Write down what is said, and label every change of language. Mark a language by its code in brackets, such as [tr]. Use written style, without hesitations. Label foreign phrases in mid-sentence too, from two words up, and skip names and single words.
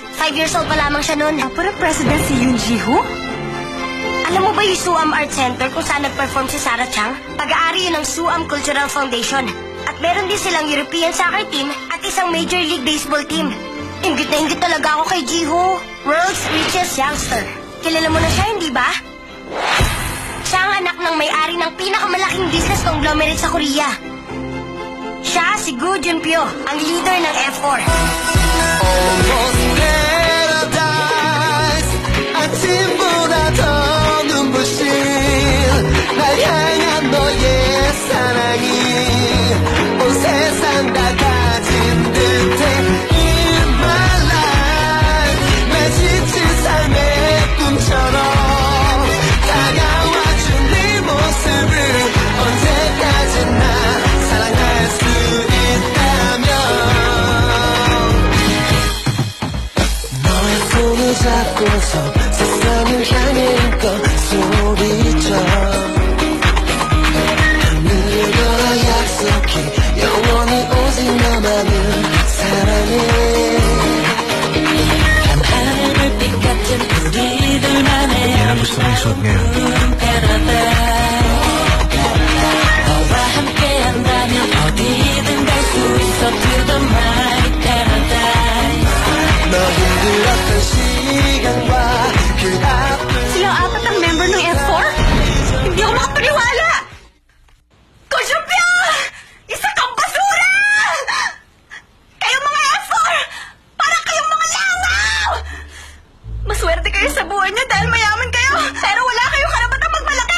[tl] 5 [en] years old [tl] pa lamang siya noon. Pero president si Yoon Ji-ho? Alam mo ba yung Suam Art Center kung saan nag-perform si Sarah Chang? Pag-aari yun ng Suam Cultural Foundation. At meron din silang [en] European soccer team [tl] at isang Major League Baseball team. Ingit na ingit talaga ako kay Ji-ho. [en] World's richest youngster. [tl] Kilala mo na siya, hindi ba? Siya ang anak ng may-ari ng pinakamalaking [en] business conglomerate [tl] sa Korea. Siya si Gu Junpyo, ang leader ng F4. [ko] 아침보다 더 눈부신 날 향한 너의 사랑이 온 세상 다 가진 듯해 [en] In my life [ko] 날 지친 삶의 꿈처럼 다가와준 네 모습을 언제까지나 사랑할 수 있다면 손을 잡고서 세상을 향해 힘껏 소리쳐 하늘을 걸어 약속해 영원히 오직 너만을 사랑해 밤하늘 불빛 같은 우리들만의 [tl] Yan ang gusto kong isuot ngayon. [ko] 너와 함께한다면 어디든 갈 수 있어 [en] To the mighty paradise [ko] 너 힘들었던 시간과 그 앞을 [tl] Silang apat ang member ng F4? Hindi ako makapaniwala! Kusyupyo! Isa kang basura! Kayong mga F4! Parang kayong mga langaw! Maswerte kayo sa buhay niyo dahil mayaman kayo, pero wala kayong karapatang magmalaki!